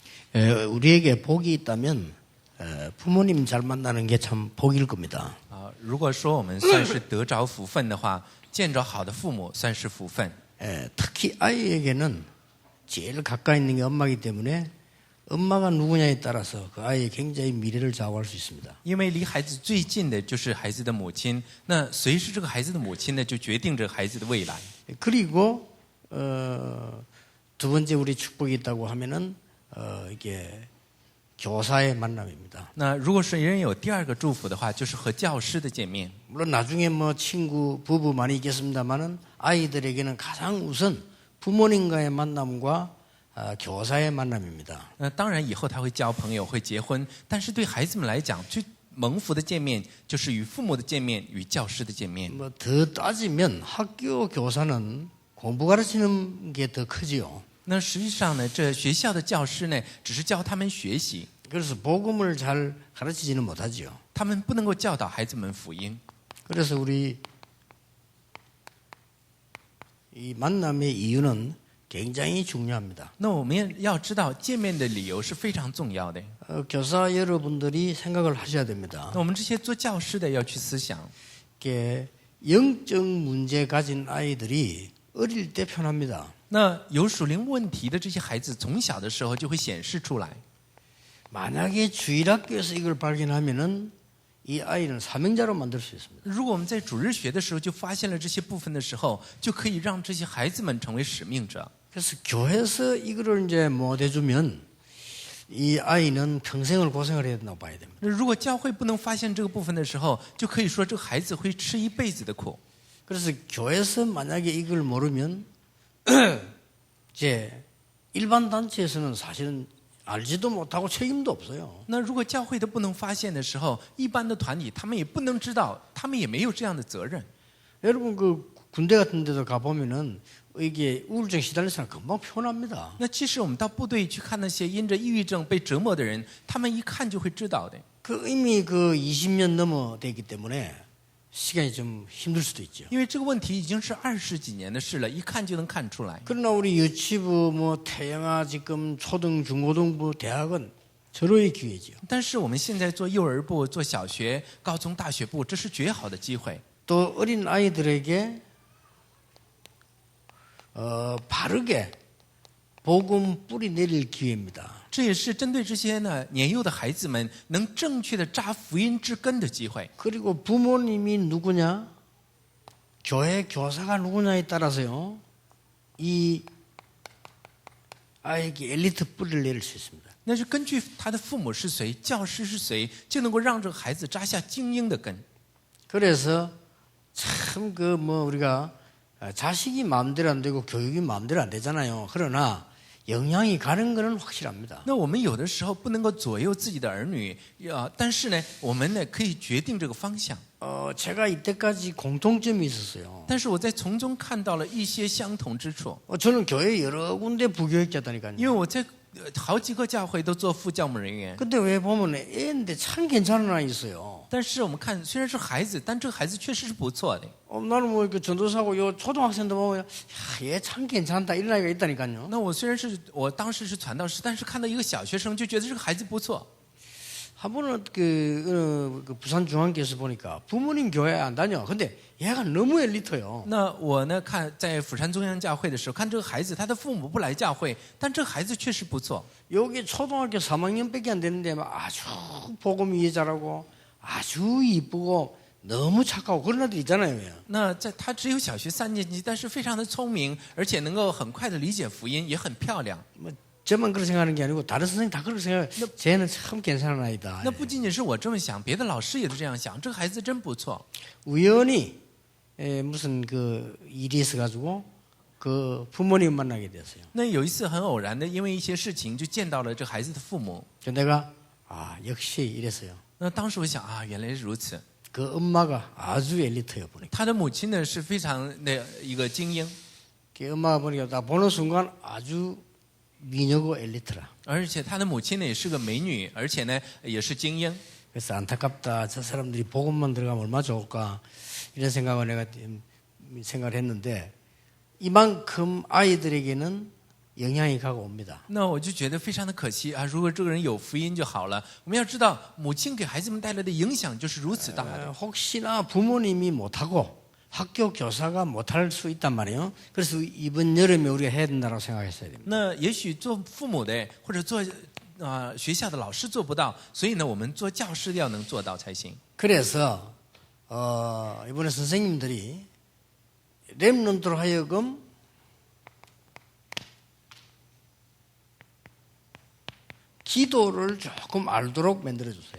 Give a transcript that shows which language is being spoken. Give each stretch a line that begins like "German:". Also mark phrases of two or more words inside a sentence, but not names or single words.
Korean: 우리에게 복이 있다면 부모님 잘 만나는 게 참 복일 겁니다.
Chinese: 如果说我们算是得着福分的话，见着好的父母算是福分。
Korean: 특히 아이에게는 제일 가까이 있는 게 엄마이기 때문에 엄마가 누구냐에 따라서 그 아이의 굉장히 미래를 좌우할 수 있습니다.
Chinese: 因为离孩子最近的就是孩子的母亲，那随时这个孩子的母亲呢，就决定着孩子的未来。
Korean: 그리고 두 번째 우리 축복이 있다고 하면은 이게 교사의 만남입니다.
Chinese: 那如果是人有第二个祝福的话，就是和教师的见面。
Korean: 물론 나중에 뭐 친구, 부부 많이 있겠습니다만은 아이들에게는 가장 우선 부모님과의 만남과 교사의 만남입니다.
Chinese: 那当然以后他会交朋友，会结婚，但是对孩子们来讲，最蒙福的见面就是与父母的见面，与教师的见面。
Korean: 뭐 더 따지면 학교 교사는 공부 가르치는 게 더 크지요.
Chinese: 那实际上呢，这学校的教师呢，只是教他们学习，
Korean: 그래서 복음을 잘 가르치지는 못하지요.
Chinese: 他们不能够教导孩子们福音。
Korean: 그래서 우리 이 만남의 이유는 굉장히 중요합니다.
Chinese: 那我们要知道，见面的理由是非常重要的。
Korean: 교사 여러분들이 생각을 하셔야 됩니다.
Chinese: 那我们这些做教师的要去思想，
Korean: 이게 영적 문제 가진 아이들이 어릴 때 편합니다.
Chinese: 那有属灵问题的这些孩子，从小的时候就会显示出来。
Korean: 만약에 주일학교에서 이걸 발견하면은 이 아이는 사명자로 만들 수 있습니다.
Chinese: 如果我们在主日学的时候就发现了这些部分的时候，就可以让这些孩子们成为使命者。
Korean: 그래서 교회에서 이거를 이제 못 해주면 이 아이는 평생을 고생을 해야 된다고 봐야 됩니다.
Chinese: 如果教会不能发现这个部分的时候，就可以说这个孩子会吃一辈子的苦。
Korean: 그래서 교회에서 만약에 이걸 모르면 이제 일반 단체에서는 사실은 알지도 못하고 책임도 없어요.
Chinese: 那如果教会都不能发现的时候，一般的团体他们也不能知道，他们也没有这样的责任。
Korean: 여러분 그 군대 같은 데도 가보면은 이게 우울증 시달린 사람 금방 표현합니다.
Chinese: 那其实我们到部队去看那些因着抑郁症被折磨的人，他们一看就会知道的。
Korean: 그 이미 그 20년 넘어 됐기 때문에 시간이 좀 힘들 수도 있죠.
Chinese: 因为这个问题已经是20几年的事了，一看就能看出来。
Korean: 그러나 우리 유치부, 뭐 태영아, 지금 초등, 중고등부, 대학은 절호의 기회죠.
Chinese: 但是我们现在做幼儿部、做小学、高中、大学部，这是绝好的机会。
Korean: 또 어린 아이들에게 바르게 복음 뿌리 내릴 기회입니다.
Chinese: 这也是针对这些呢年幼的孩子们能正确的扎福音之根的机会。
Korean: 그리고 부모님이 누구냐, 교회 교사가 누구냐에 따라서요, 이 아이에게 엘리트 뿌리를 내릴 수 있습니다.
Chinese: 那是根据他的父母是谁、教师是谁，就能够让这个孩子扎下精英的根。
Korean: 그래서 참 그 뭐 우리가 자식이 마음대로 안 되고 교육이 마음대로 안 되잖아요. 그러나 영향이 가는 것은 확실합니다.
Chinese: 那我们有的时候不能够左右自己的儿女，但是呢，我们呢可以决定这个方向。
Korean: 제가 이때까지 공통점이 있었어요.
Chinese: 但是我在从中看到了一些相同之处，
Korean: 저는 교회 여러 군데 부교육자다니까요.
Chinese: 因为我在好几个教会都做副教牧人员。
Korean: 근데 왜 보면 애인데 참 괜찮은 아이 있어요.
Chinese: 但是我们看，虽然是孩子，但这个孩子确实是不错的。
Korean: 나는 뭐 그 전도사고 요 초등학생도 보면 얘 참 괜찮다 이런 아이가 있다니까요.
Chinese: 那我虽然是我当时是传道师，但是看到一个小学生就觉得这个孩子不错。
Korean: 한 번은 그 부산 중앙교에서 보니까 부모님 교회 안 다녀. 근데 얘가 너무 엘리트요.
Chinese: 那我呢看在釜山中央教会的时候，看这个孩子，他的父母不来教会，但这个孩子确实不错。
Korean: 여기 초등학교 3학년밖에 안 되는데 막 아주 복음 이해 잘하고 아주 이쁘고 너무 착하고 그런 애들 있잖아요.
Chinese: 那在他只有小学3年级，但是非常的聪明，而且能够很快的理解福音，也很漂亮。
Korean: 뭐 저만 그렇게 생각하는 게 아니고 다른 선생님 다 그렇게 생각해요. 쟤는 참 괜찮은 아이다.
Chinese: 那不仅仅是我这么想，别的老师也都这样想，这个孩子真不错。
Korean: 우연히 무슨 그 일이 있어가지고 그 부모님 만나게 됐어요.
Chinese: 那有一次很偶然的，因为一些事情就见到了这孩子的父母。
Korean: 내가 역시 이랬어요.
Chinese: 那当时我想原来是如此。
Korean: 그 엄마가 아주 엘리트여 보니까.
Chinese: 他的母亲呢是非常的一个精英，
Korean: 그 엄마가 보니까 나 보는 순간 아주 미녀고 엘리트라.
Chinese: 而且他的母亲呢也是个美女，而且呢也是精英。
Korean: 그래서 안타깝다. 저 사람들이 복음만 들어가면 얼마나 좋을까 이런 생각을 내가 생각을 했는데 이만큼 아이들에게는 영향이 가고 옵니다.
Chinese: 那我就觉得非常的可惜啊！如果这个人有福音就好了。我们要知道，母亲给孩子们带来的影响就是如此大的。
Korean: 혹시나 부모님이 못하고 학교 교사가 못할 수 있단 말이에요. 그래서 이번 여름에 우리가 해야 된다고 생각했어야 됩니다.
Chinese: 那也许做父母的或者做学校的老师做不到，所以呢，我们做教师要能做到才行。
Korean: 그래서 이번에 선생님들이 렘넌트로 하여금 기도를 조금 알도록 만들어 주세요.